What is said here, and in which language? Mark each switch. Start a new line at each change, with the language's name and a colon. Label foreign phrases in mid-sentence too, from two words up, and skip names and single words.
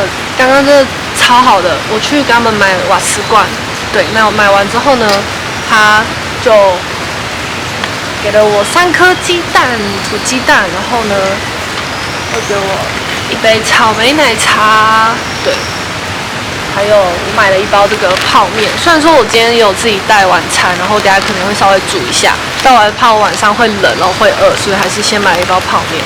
Chinese: 刚刚这超好的，我去给他们買瓦斯罐。对，那我買完之後呢，他就給了我3顆雞蛋，煮雞蛋，然後呢，又給我一杯草莓奶茶。對，還有我買了一包這個泡麵。雖然說我今天也有自己帶晚餐，然後等下可能會稍微煮一下，但我還怕我晚上會冷，然後會餓，所以還是先買了一包泡麵。